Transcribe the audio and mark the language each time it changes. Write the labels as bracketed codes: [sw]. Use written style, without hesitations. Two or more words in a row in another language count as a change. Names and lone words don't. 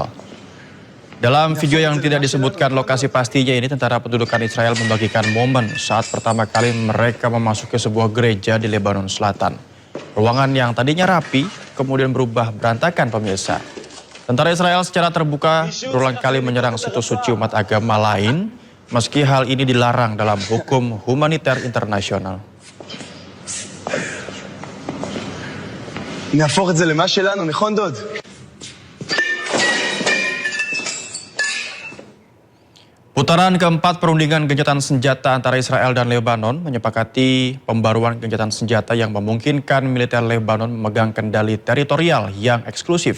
[id] Dalam video yang tidak disebutkan lokasi pastinya ini, tentara pendudukan Israel membagikan momen saat pertama kali mereka memasuki sebuah gereja di Lebanon Selatan. Ruangan yang tadinya rapi kemudian berubah berantakan, pemirsa. Tentara Israel secara terbuka berulang kali menyerang situs suci umat agama lain, meski hal ini dilarang dalam hukum humaniter internasional. [he] נהפוך את זה למה שלנו, נכון דוד? [id] Putaran keempat perundingan gencatan senjata antara Israel dan Lebanon menyepakati pembaruan gencatan senjata yang memungkinkan militer Lebanon memegang kendali teritorial yang eksklusif.